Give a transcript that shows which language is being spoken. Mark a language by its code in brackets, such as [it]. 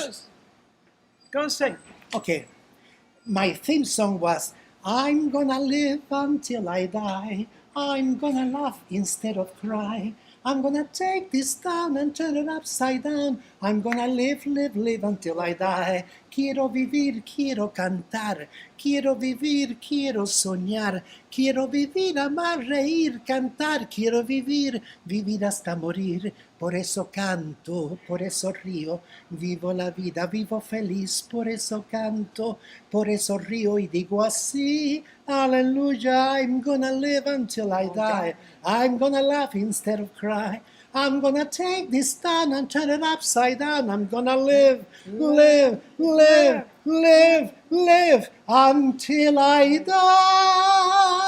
[en] gonna go and sing. Okay, my theme song was I'm gonna live until I die. I'm gonna laugh instead of cry. I'm gonna take this down and turn it upside down. I'm gonna live, live, live until I die. [es] Quiero vivir, quiero cantar. Quiero vivir, quiero soñar. Quiero vivir, amar, reír, cantar. Quiero vivir, vivir hasta morir. Por eso canto, por eso río. Vivo la vida, vivo feliz. Por eso canto, por eso río y digo así. [en] Hallelujah, I'm gonna live until I die. I'm gonna laugh instead of cry. I'm gonna take this down and turn it upside down. I'm gonna live, live, live, live, live until I die.